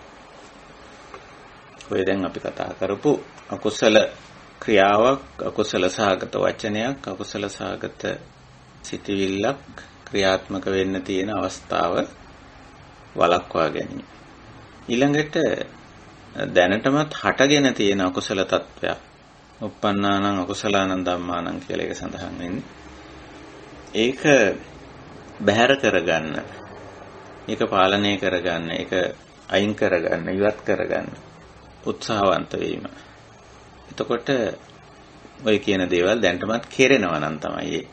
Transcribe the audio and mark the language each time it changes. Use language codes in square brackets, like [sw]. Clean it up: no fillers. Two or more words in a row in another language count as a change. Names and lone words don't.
[si] ඔය දැන් අපි කතා කරපු අකුසල ක්‍රියාවක්, අකුසල සහගත වචනයක්, අකුසල සහගත සිතවිල්ලක් ක්‍රියාත්මක වෙන්න තියෙන අවස්ථාව වළක්වා ගැනීම. ඊළඟට දැනටමත් හටගෙන තියෙන අකුසල තත්වයක්, [pi] uppannānaṁ akusalaṇaṁ dhammānaṁ [si] කියලා එක සඳහන් වෙන්නේ. ඒක බැහැර කරගන්න, ඒක පාලනය කරගන්න, ඒක අයින් කරගන්න, ඉවත් කරගන්න උත්සාහවන්ත වීම. එතකොට ඔය කියන දේවල් දැනටමත් කෙරෙනවා නම් තමයි ඒ.